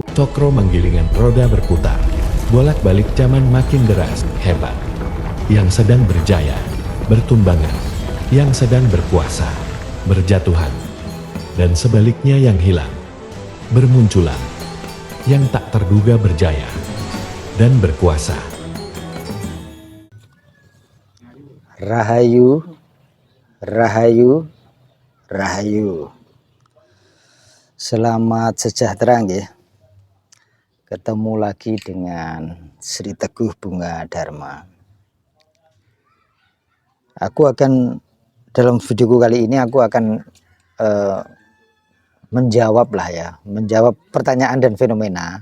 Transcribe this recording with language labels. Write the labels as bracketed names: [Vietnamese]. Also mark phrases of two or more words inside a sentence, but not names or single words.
[Javanese] Cokro menggilingan [Indonesian] roda berputar, bolak-balik zaman makin deras, hebat. Yang sedang berjaya, bertumbangan. Yang sedang berkuasa, berjatuhan. Dan sebaliknya yang hilang, bermunculan. Yang tak terduga berjaya dan berkuasa. Rahayu, rahayu, rahayu. Selamat sejahtera nggih. Ketemu lagi dengan Sri Teguh Bunga Dharma. Aku akan dalam videoku kali ini aku akan menjawab pertanyaan dan fenomena.